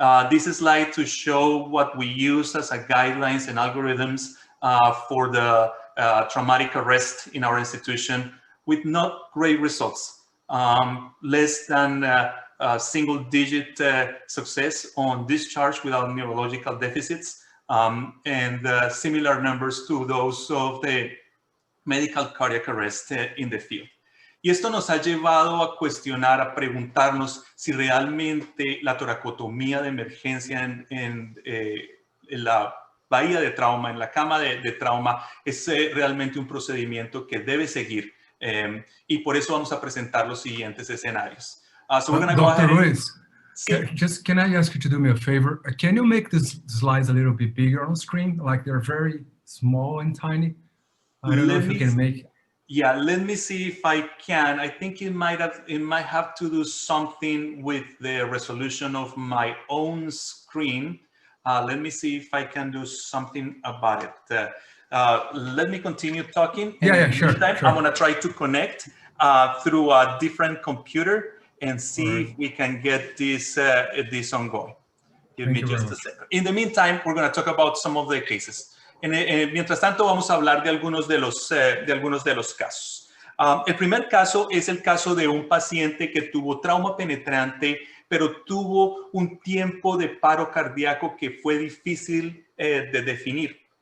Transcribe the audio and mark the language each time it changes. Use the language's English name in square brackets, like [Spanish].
[English] This slide to show what we use as a guidelines and algorithms for the traumatic arrest in our institution with not great results. Less than single-digit success on discharge without neurological deficits, and similar numbers to those of the medical cardiac arrest in the field. [Spanish] Y esto nos ha llevado a cuestionar, a preguntarnos si realmente la toracotomía de emergencia en la bahía de trauma, en la cama de trauma, es realmente un procedimiento que debe seguir. Y por eso vamos a presentar los siguientes escenarios. [English] So we're going to go ahead. Dr. Ruiz, [Spanish] Sí. [English] can I ask you to do me a favor? Can you make these slides a little bit bigger on screen? Like they're very small and tiny. I don't know if you can make. Yeah, let me see if I can. I think it might have to do something with the resolution of my own screen. Let me see if I can do something about it. Let me continue talking. Yeah, sure. I'm going to try to connect through a different computer and see if we can get this ongoing. Give me just a second. In the meantime, we're going to talk about some of the cases. [Spanish] Mientras tanto, vamos a hablar de algunos de los casos. El primer caso es el caso de un paciente que tuvo trauma penetrante, pero tuvo un tiempo de paro cardíaco que fue difícil de definir.